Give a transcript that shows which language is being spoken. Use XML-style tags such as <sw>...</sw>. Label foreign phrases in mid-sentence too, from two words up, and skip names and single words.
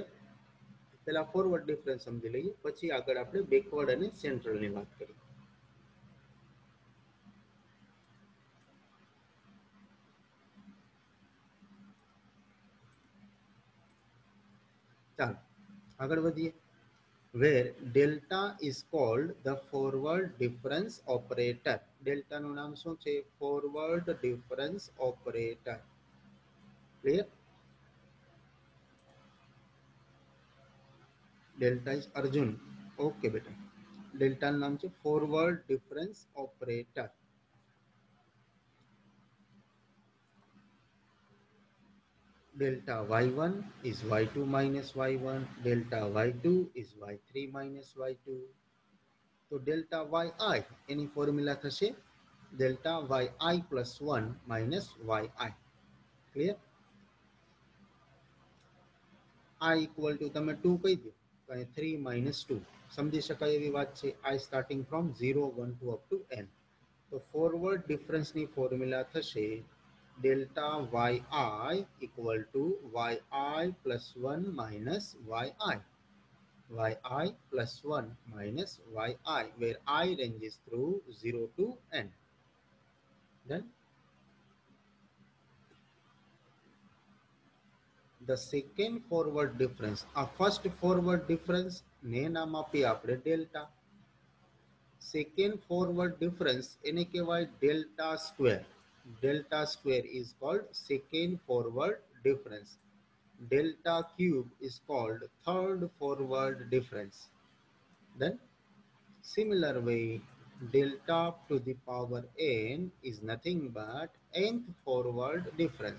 <gu>પેલા</gu> <en>forward difference</en> <gu>સમજી લઈએ, પછી આગળ આપણે બેકવર્ડ અને સેન્ટ્રલની વાત કરીએ. ચાલો આગળ વધીએ.</gu> <en>where delta is called the forward difference operator.</en> <gu>ડેલ્ટાનું નામ શું છે,</gu> <en>forward difference operator. clear. delta is Arjun, okay બેટા.</en> <gu>ડેલ્ટાનું નામ છે</gu> <en>forward difference operator. delta y1 is y2 minus y1, delta y2 is y3 minus y2. તો delta yi</en> <gu>એની ફોર્મ્યુલા થશે</gu> <en>delta yi plus 1 minus yi.</en> <gu>ક્લિયર.</gu> <en>i equal to</en> <gu>તમે 2 કહી દો, તો 3 minus 2 સમજી શકાય એવી વાત છે.</gu> <en>i starting from 0 1 2 up to n.</en> <gu>તો ફોરવર્ડ ડિફરન્સની ફોર્મ્યુલા થશે</gu> <en>delta yi equal to yi plus 1 minus yi, yi plus 1 minus yi, where I ranges through 0 to n. Then the second forward difference, આ first forward difference</en> <gu>ને નામ આપી આપણે</gu> <en>delta. second forward difference</en> <gu>એને કહેવાય</gu> <en>delta square. delta square is called second forward difference. delta cube is called third forward difference. Then similar way, delta to the power n is nothing but nth forward difference.</en>